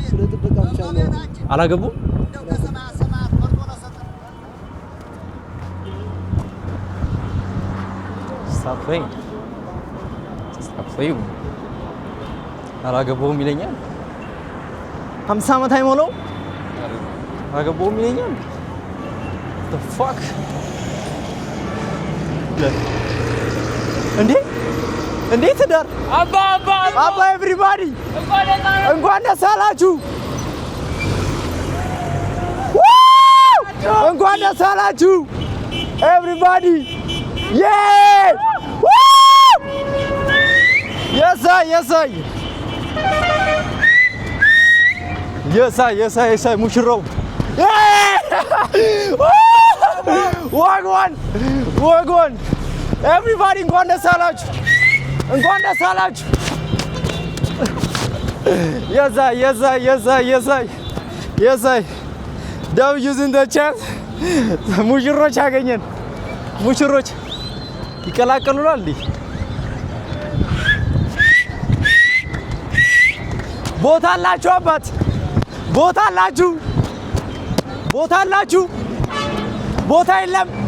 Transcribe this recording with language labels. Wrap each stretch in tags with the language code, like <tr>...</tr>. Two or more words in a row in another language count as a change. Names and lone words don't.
<am>አላገቡም ሳፈኝ አላገቡም ይለኛል 50 ዓመት አይሞላው አላገቡም ይለኛል</am> <en>the fuck</en> <am>እንዴ ትዳር አባ everybody እንኳን ደስ አላችሁ እንኳን ደስ አላችሁ</am> <en>everybody yeah yes I</en> <am>ሙሽራው ወግወን everybody እንኳን ደስ አላችሁ</am> <en>yes W's in the chat</en> <am>ሙሽሮች አገኘን ሙሽሮች ይቀላቀሉናል እንዴ ቦታ አላችሁ አባት ቦታ አላችሁ ቦታ የለም</am>